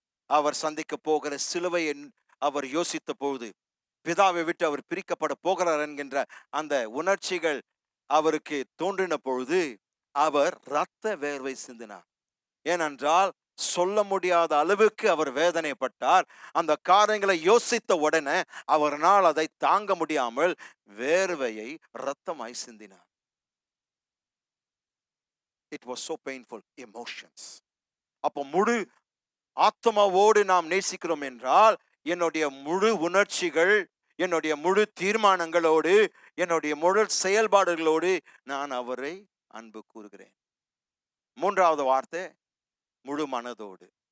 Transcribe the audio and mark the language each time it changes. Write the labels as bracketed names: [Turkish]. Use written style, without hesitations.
[Tamil] அவர் சந்திக்க போகிற சிலுவையை அவர் யோசித்த போது, பிதாவை விட்டு அவர் பிரிக்கப்பட போகிறார் என்கின்ற அந்த உணர்ச்சிகள் அவருக்கு தோன்றின பொழுது அவர் இரத்த வேர்வை சிந்தினார். ஏனென்றால் சொல்ல முடியாத அளவுக்கு அவர் வேதனைப்பட்டார். அந்த காரியங்களை யோசித்த உடனே அவரால் அதை தாங்க முடியாமல் வேர்வையை இரத்தமாய் சிந்தினார். [English] It was so painful, emotions. [Tamil] அப்போ முழு ஆத்மாவோடு நாம் நேசிக்கிறோம் என்றால், என்னுடைய முழு உணர்ச்சிகள், என்னுடைய முழு தீர்மானங்களோடு, என்னுடைய முழு செயல்பாடுகளோடு நான் அவரை அன்பு கூறுகிறேன். மூன்றாவது வார்த்தை முழு மனதோடு.